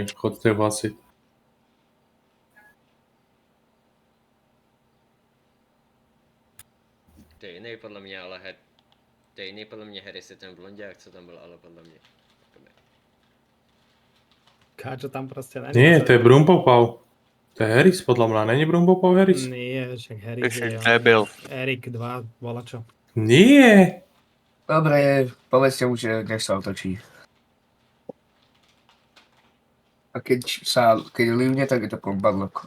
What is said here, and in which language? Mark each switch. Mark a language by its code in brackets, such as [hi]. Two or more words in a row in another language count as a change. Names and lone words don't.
[sk] Chodte ho hasiť. [cs] To je jiný podle mě, ale to je jiný podle mě Harris je ten blondiák, co tam byl, ale podle mě. Káčo tam proste není. [sk] Nie, to je Brumpopau. To je Harris, podľa mňa. [cs] Není Brumpopau Harris? [sk] Nie, však Harris je Debil. Erik 2, volačo. Nie! Dobre, povedzte mu, že nech sa otočí. A keď livne, tak je to kompadlok.